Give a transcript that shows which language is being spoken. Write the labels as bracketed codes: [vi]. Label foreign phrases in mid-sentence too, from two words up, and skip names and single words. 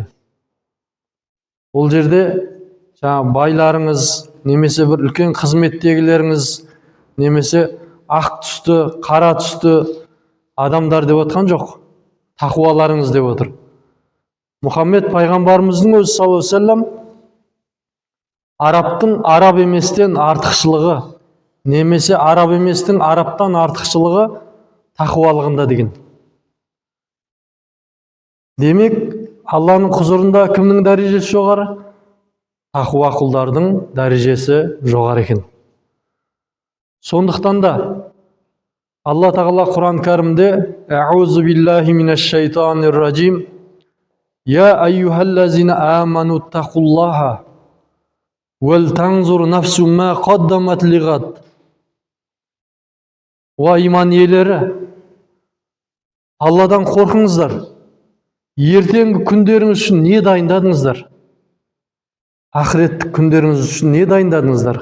[kk] Ол жерде байларыңыз, немесе бір үлкен қызметтегілеріңіз, немесе ақ түсті, қара түсті адамдар деп отқан жоқ. Тақуаларыңыз деп отыр. Мұхаммед пайғамбарымыздың өзі [ar] صلى الله عليه وسلم [kk] арабтың араб еместен артықшылығы, немесе араб еместің арабтан артықшылығы тақуалығында деген. Демек, Алланың құзырында кімнің дәрежесі жоғары? Тақуа құлдардың дәрежесі жоғары екен. Сондықтан да Алла Тағала Құран кәрімде [ar] أعوذ بالله من الشيطان الرجيم. يا أيها الذين آمنوا اتقوا الله ولتنظر نفس ما قدمت لغد. [kk] Уа иман иелері, Алладан қорқыңыздар. Ертеңгі күндеріңіз үшін не дайындадыңыздар? Ақыреттік күндеріңіз үшін не дайындадыңыздар?